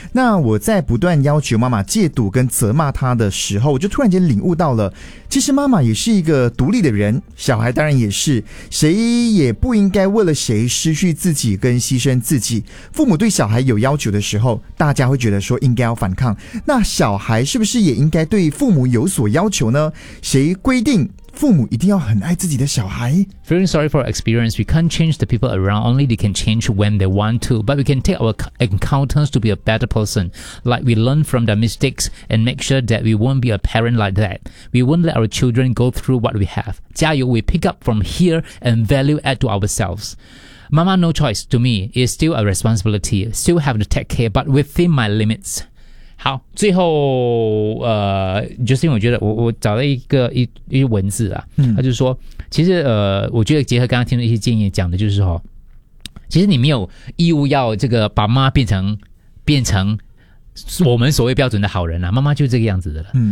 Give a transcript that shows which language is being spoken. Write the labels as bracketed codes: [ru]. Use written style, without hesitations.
[zh] 那我在不断要求妈妈戒赌跟责骂她的时候，我就突然间领悟到了，其实妈妈也是一个独立的人，小孩当然也是，谁也不应该为了谁失去自己跟牺牲自己。父母对小孩有要求的时候，大家会觉得说应该要反抗，那小孩是不是也应该对父母有所要求呢？谁规定父母一定要很爱自己的小孩？ [en] Feeling sorry for experience, we can't change the people around, only they can change when they want to, but we can take our encounters to be a better person, like we learn from their mistakes and make sure that we won't be a parent like that. We won't let our children go through what we have. [zh] 加油， [en] we pick up from here and value add to ourselves. Mama no choice to me is still a responsibility, still have to take care, but within my limits. [zh] 好，最后就是因为我觉得我找了一些文字啊，他就说，其实我觉得结合刚刚听的一些建议讲的，就是说，其实你没有义务要这个把妈变成我们所谓标准的好人啊，妈妈就这个样子的了。